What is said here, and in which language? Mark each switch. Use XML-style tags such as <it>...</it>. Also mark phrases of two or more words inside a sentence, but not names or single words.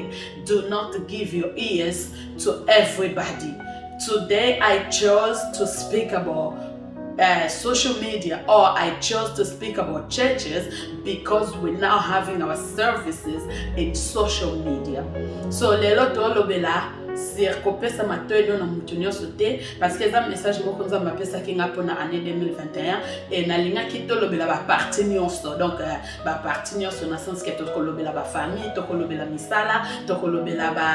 <en>Do not give your ears to everybody. Today I chose to speak about social media, or I chose to speak about churches because we're now having our services in social media.</en> <ln>So lelo tolobela sir kopesa matoyo na mutu nyonso te</ln> <fr>parce que</fr> <ln>ça message moko nzamba pesa kinga pona année 2021 et na linga ki tolobela ba parti nyonso, donc ba parti nyonso na sens que tokolobela ba famille, tokolobela misala, tokolobela</ln>